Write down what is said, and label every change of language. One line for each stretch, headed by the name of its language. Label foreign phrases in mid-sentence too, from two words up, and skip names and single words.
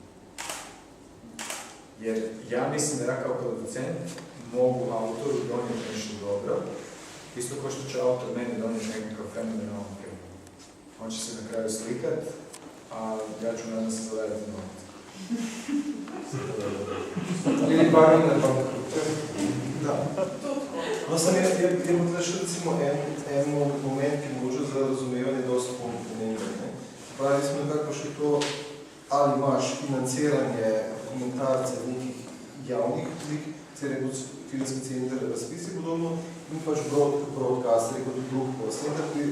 Croatian: Jer ja mislim da ja kao producent mogu autoru donijeti nešto dobro, isto kao što će autor meni donijeti nekakav fenomenalan film. On će se na kraju slikat, a ja ću nadam se zaraditi novac. Ili bar ne bankrute. Da.
Slovenian: No sam je bilo še recimo en moment, ki mogoče za razumevanje dosta pomemben. Pravi smo nekako še to, ali imaš financiranje dokumentarce nekih javnih oblik, filmski center, razpisi podobno, in pač broadcasteri kot drug posl.